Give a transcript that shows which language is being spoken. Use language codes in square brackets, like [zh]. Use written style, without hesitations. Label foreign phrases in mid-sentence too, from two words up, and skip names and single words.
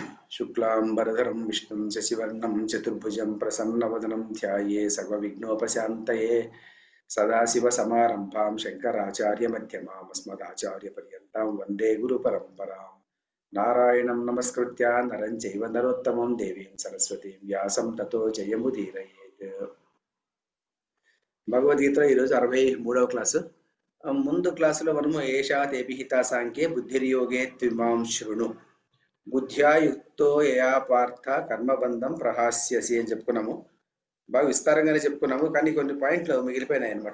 [sa] शुक्लांबरधरं विष्णुं शशिवर्णं चतुर्भुजं प्रसन्नवदनं ध्याये सर्वविघ्नोपशान्तये सदाशिवसमारम्भां शङ्कराचार्यमध्यमाम् अस्मदाचार्यपर्यन्तां वन्दे गुरुपरम्परां नारायणं नमस्कृत्य नरं चैव नरोत्तमं देवीं सरस्वतीं व्यासं ततो जयमुदीरयेत्। [te] భగవద్గీత ఈరోజు 63వ క్లాసు. ముందు క్లాసులో మనము [sa] ఏషా తేభిహితా సాంఖ్యే బుద్ధిర్యోగే త్విమాం శృణు బుద్ధ్యా యుక్తో యయా పార్థ కర్మబంధం ప్రహాస్యసి [te] అని చెప్పుకున్నాము. బాగా విస్తారంగానే చెప్పుకున్నాము, కానీ కొన్ని పాయింట్లు మిగిలిపోయినాయి అనమాట.